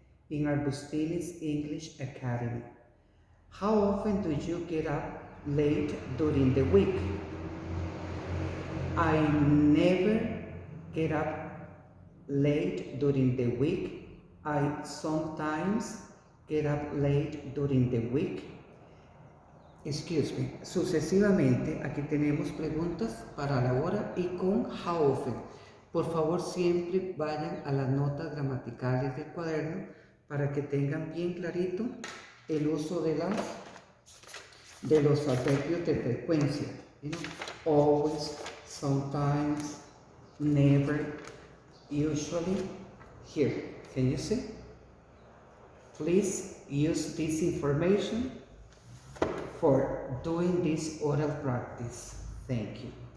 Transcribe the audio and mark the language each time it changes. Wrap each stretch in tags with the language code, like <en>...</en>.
<en>in Arbustini's English Academy. How often do you get up late during the week? I never get up late during the week. I sometimes get up late during the week. Excuse me.</en> <es>Sucesivamente, aquí tenemos preguntas para la hora y con how often. Por favor, siempre vayan a las notas gramaticales del cuaderno para que tengan bien clarito el uso de los adverbios de frecuencia.</es> <en>You know, always, sometimes, never, usually. Here, can you see? Please use this information for doing this oral practice. Thank you.</en>